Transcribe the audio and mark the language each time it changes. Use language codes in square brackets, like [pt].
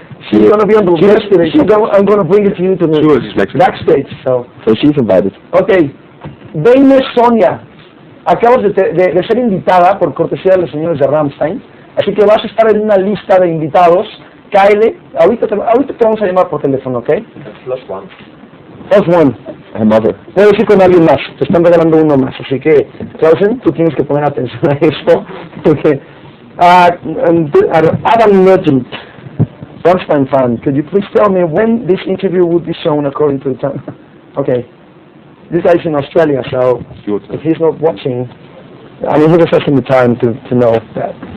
[en] She's gonna be on the list today. I'm gonna bring it to you to the Sure, she's Mexican. backstage. So she's invited. okay. [es] Deine Sonia, acabas de ser invitada por cortesía de los señores de Rammstein, así que vas a estar en una lista de invitados. Kyle, ahorita te vamos a llamar por teléfono, ¿ok? [en] Plus one. Plus one. Her mother. [es] Puedes ir con alguien más, te están regalando uno más, así que, Clausen, tú tienes que poner atención a esto, porque Adam Nugent, Rammstein fan, [en] could you please tell me when this interview would be shown according to the time? Okay. This guy's in Australia, so if he's not watching, I mean, he just has the time to know that.